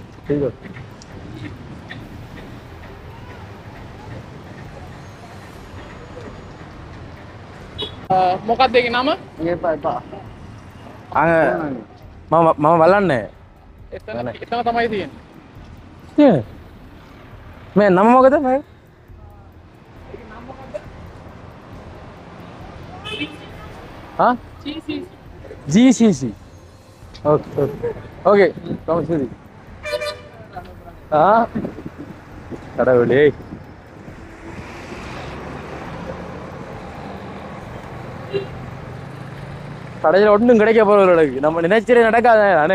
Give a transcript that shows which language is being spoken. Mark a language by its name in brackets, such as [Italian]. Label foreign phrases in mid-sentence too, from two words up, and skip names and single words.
[Sinhala] මොකක්ද ඒකේ නම? මම බලන්නේ. එතන තමයි තියෙන්නේ. මේ නම මොකද මම? හා? [Tamil] GCC. [English] okay okay [Tamil] சரி. கடவுளே கடையில் ஒன்றும் கிடைக்க போகிறவர்களுக்கு நம்ம நினைச்சே நடக்காத அண்ணே.